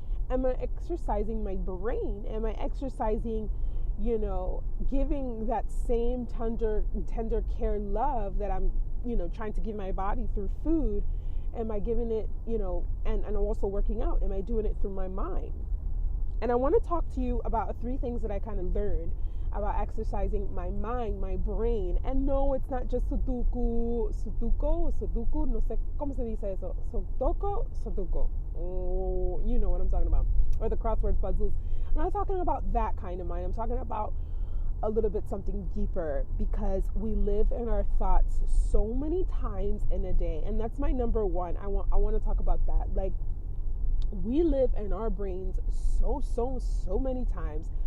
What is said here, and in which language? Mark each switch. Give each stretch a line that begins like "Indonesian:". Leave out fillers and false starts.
English: Am I exercising my brain? Am I exercising, giving that same tender care love that I'm, trying to give my body through food? Am I giving it, and also working out? Am I doing it through my mind? And I want to talk to you about 3 things that I kind of learned about exercising my mind, my brain. And no, it's not just Sudoku,
Spanish: no sé cómo se dice eso.
English: Sudoku. Oh, you know what I'm talking about. Or the crossword puzzles. I'm not talking about that kind of mind. I'm talking about a little bit something deeper, because we live in our thoughts so many times in a day. And that's my number one. I want to talk about that. Like, we live in our brains so many times.